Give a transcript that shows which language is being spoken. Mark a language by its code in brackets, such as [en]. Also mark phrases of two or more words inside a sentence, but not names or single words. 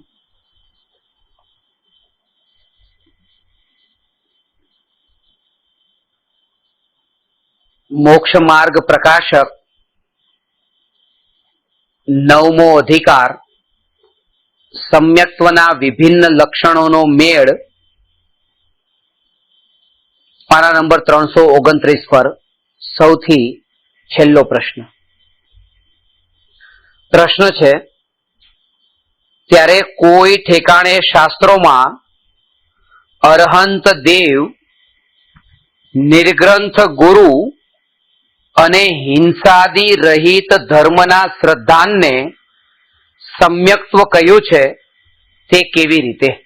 [gu] મોક્ષ માર્ગ પ્રકાશક નવમો અધિકાર સમ્યક્ત્વના વિભિન્ન લક્ષણોનો મેળ પાના નંબર 329 પર સૌથી છેલ્લો પ્રશ્ન છે ત્યારે કોઈ ઠેકાણે શાસ્ત્રોમાં અરહંત દેવ, નિર્ગ્રંથ ગુરુ અને હિંસાદી રહિત ધર્મના શ્રદ્ધાનને સમ્યક્ત્વ કહ્યું છે તે કેવી રીતે?